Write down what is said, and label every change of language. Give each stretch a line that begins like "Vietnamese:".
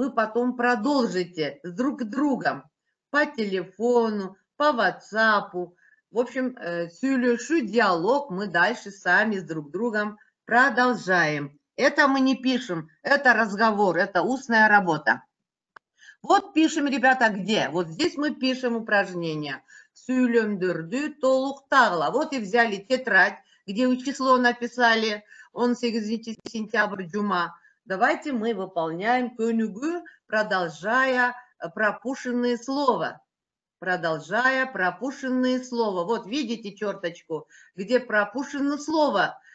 Russian: Вы потом продолжите с друг другом по телефону, по WhatsApp. В общем, сөйлөшүү, диалог мы дальше сами с друг другом продолжаем. Это мы не пишем, это разговор, это устная работа. Вот пишем, ребята, где? Вот здесь мы пишем упражнение.
Kyrgyz: Сүйлөмдөрдү толуктагыла.
Russian: Вот и взяли тетрадь, где число написали.
Kyrgyz: 18 сентябрь, жума.
Russian: Давайте мы выполняем көнүгү, продолжая пропущенные слова. Продолжая пропущенные слова. Вот видите черточку, где пропущено слово.